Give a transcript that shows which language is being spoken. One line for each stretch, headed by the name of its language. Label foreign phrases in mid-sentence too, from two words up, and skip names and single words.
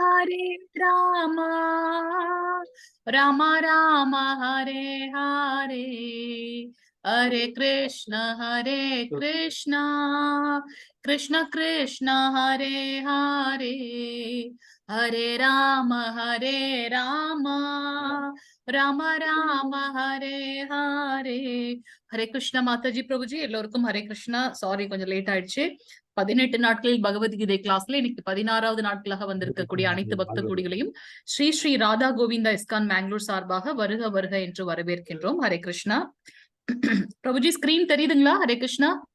Sanskrit: राम राम हरे हरे, हरे कृष्ण कृष्ण कृष्ण हरे हरे, हरे राम राम राम हरे हरे।
Tamil: ஹரே கிருஷ்ணா மாதாஜி பிரபுஜி, எல்லோருக்கும் ஹரே கிருஷ்ணா. சாரி கொஞ்சம் லேட் ஆயிடுச்சு. 18 நாட்களில் பகவத்கீதை கிளாஸ்ல இன்னைக்கு 16வது நாட்களாக வந்திருக்கக்கூடிய அனைத்து பக்த கோடிகளையும் ஸ்ரீ ஸ்ரீ ராதா கோவிந்தா இஸ்கான் மேங்களூர் சார்பாக வருக வருக என்று வரவேற்கின்றோம். ஹரே கிருஷ்ணா. பிரபுஜி ஸ்கிரீன் தெரியுதுங்களா? ஹரே கிருஷ்ணா.